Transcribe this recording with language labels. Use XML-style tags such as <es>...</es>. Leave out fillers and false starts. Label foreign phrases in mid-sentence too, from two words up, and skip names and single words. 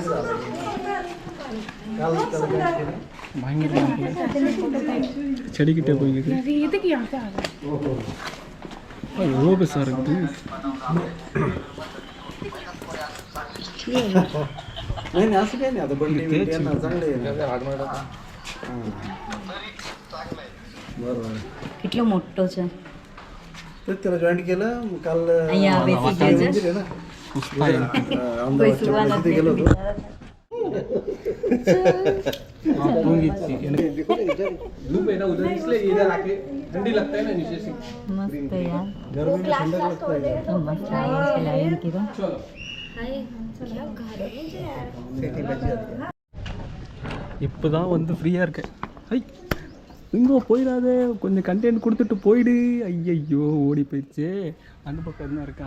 <ta>செடிக்கிட்டே போயிருக்கு. எவ்வளோ பெருசாக இருக்குது.</ta> <mr>नाही असं काही नाही आता बंडी चांगले बरोबर कितलं मोठं आहे तर त्याला जॉईंट केलं काल मंदिर आहे ना अहमदाबादच्या गेलो होतो मस्त यार</mr> <hi>गर्मी में ठंडक लगता है</hi> <ta>இப்போதான் வந்து ஃப்ரீயாக இருக்கேன். ஐ இங்கோ போயிடாதே, கொஞ்சம் கண்டென்ட் கொடுத்துட்டு போயிடு. ஐயையோ ஓடி போயிடுச்சு. அந்த பக்கம் என்ன இருக்கா?</ta>